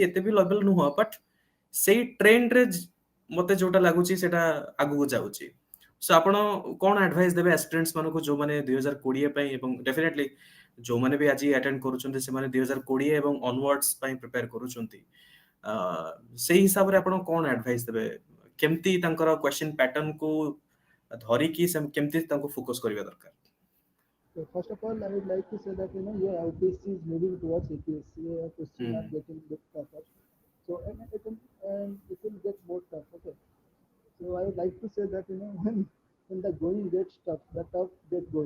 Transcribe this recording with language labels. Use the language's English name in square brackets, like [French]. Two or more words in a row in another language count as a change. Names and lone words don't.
[Odia] ଏତେ ବି ଲେଭେଲ ନୁହଁ ବଟ୍ ସେଇ ଟ୍ରେଣ୍ଡରେ ମତେ ଯୋଉଟା ଲାଗୁଛି ସେଟା ଆଗକୁ ଯାଉଛି ସୋ ଆପଣ କଣ ଆଡଭାଇସ୍ ଦେବେ ଆସ୍ପିରେଣ୍ଟସ୍ ମାନଙ୍କୁ ଯୋଉମାନେ 2020 ପାଇଁ ଏବଂ ଡେଫିନେଟଲି ଯୋଉମାନେ ବି ଆଜି ଆଟେଣ୍ଡ କରୁଛନ୍ତି ସେମାନେ 2020 ଏବଂ ଅନୱାର୍ଡସ୍ ପାଇଁ ପ୍ରିପେୟାର କରୁଛନ୍ତି ଆ, ସେଇ ହିସାବରେ ଆପଣ କଣ ଆଡଭାଇସ୍ ଦେବେ କେମିତି ତାଙ୍କର [English] question patternକୁ [Odia] ଧରିକି କେମିତି ତାଙ୍କୁ ଫୋକସ କରିବା ଦରକାର [English] So first of all, I would like to say that yeah, OPSC is moving towards APSC. Questions are [Odia] ହୁଁ [English] getting bit tougher. So and it will get more tough. Okay. So I would like to say that when the going gets tough, the tough get going.